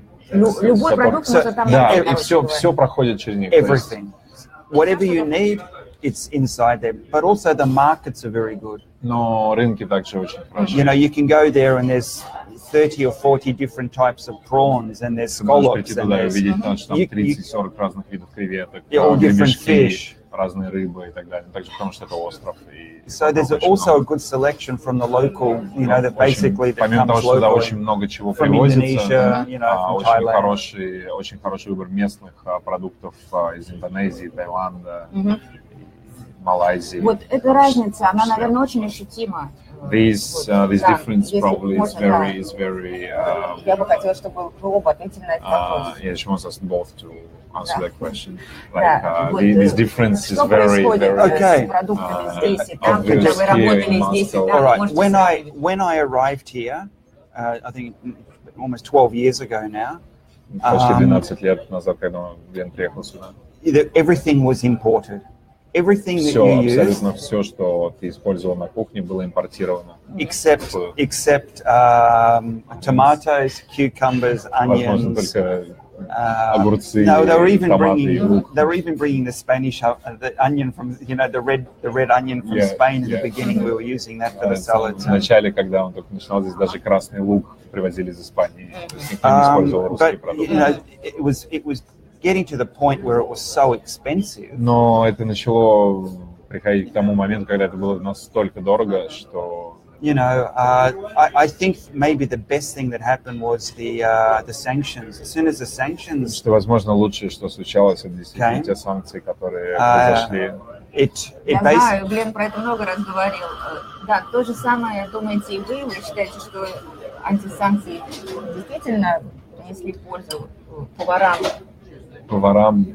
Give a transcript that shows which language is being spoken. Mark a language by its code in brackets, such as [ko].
[ru] Любой продукт можно там найти. Да, и все проходит через них. [en] Everything. Whatever you need, it's inside there. But also the markets are very good. [ru] Но рынки также очень хорошие. [en] You know, you can go there and there's 30 or 40 different types of prawns and there's scallops and there's... [ru] Видеть, там 30-40 разных видов креветок, [en] all different fish. [ru] Разные рыбы и так далее. Также потому что это остров. [en] So there's also a good selection from the local, you know, that basically that [ru] помимо того, [en] comes [ru] что туда [en] locally. [ru] очень много чего [en] From [ru] привозится, [en] Indonesia, you know, from Thailand. [ru] очень хороший выбор местных продуктов из Индонезии, Таиланда, Малайзии. Вот эта разница, она, наверное, очень ощутима. [en] This difference probably is very. [ru] Я бы хотела, чтобы вы оба ответили на этот вопрос. [en] Yeah, she wants us both to answer that question. Like this difference is very. Okay. All right. When I arrived here, I think almost 12 years ago now. Почти 12 лет назад, когда Глен приехал сюда. Everything was imported. Everything that you used, [ru] абсолютно все, что ты использовал на кухне, было импортировано. [en] Except tomatoes, cucumbers, onions. [ru] Огурцы, [en] no, they were even [ru] томаты, [en] bringing the Spanish the onion from, you know, the red onion from Spain in the beginning. We were using that for the salads. [ru] В начале, когда он только начинал, здесь даже красный лук привозили из Испании. То есть никто не использовал русские продукты. [en] You know, it was getting to the point where it was so expensive. [ru] Но это начало приходить к тому моменту, когда это было настолько дорого, что... [en] You know, I think maybe the best thing that happened was the sanctions. As soon as the sanctions... [ru] Что, возможно, лучшее, что случалось, это действительно те санкции, которые произошли. Я знаю, Глен про это много раз говорил. Да, то же самое думаете и вы. Вы считаете, что антисанкции действительно принесли пользу поварам?